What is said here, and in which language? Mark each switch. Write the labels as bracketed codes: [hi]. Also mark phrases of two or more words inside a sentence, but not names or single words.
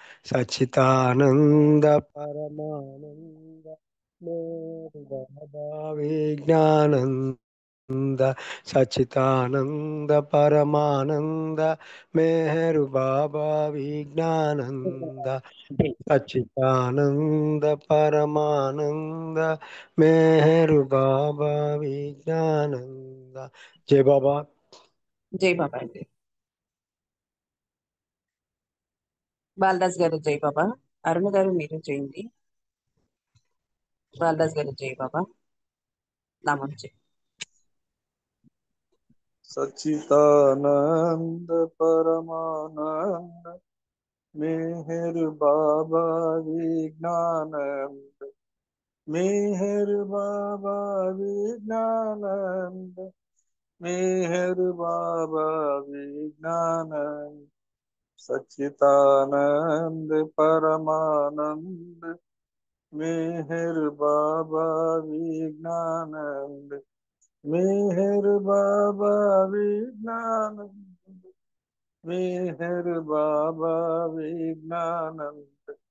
[sa] సచ్చితానంద పరమానంద మేరు బాబా విజ్ఞానంద, సచ్చితానంద పరమానంద మేరు బాబా విజ్ఞానంద, సచ్చిదానంద పరమానంద మేరు బాబా విజ్ఞానంద. [te] జై బాబా. జై బాబా అండి. బాలరాజ్ గారు జై బాబా. అరుణ గారు మీరు చేయండి. బాలరాజ్ గారు జై బాబా. నామం చేయండి. [sa] सच्चिदानंद परमानंद मेहर बाबा विज्ञानंद मेहर बाबा विज्ञानंद मेहर बाबा विज्ञानंद सच्चिदानंद परमानंद मेहर बाबा विज्ञानंद मेहर बाबा विज्ञानंद मेहर बाबा विज्ञानंद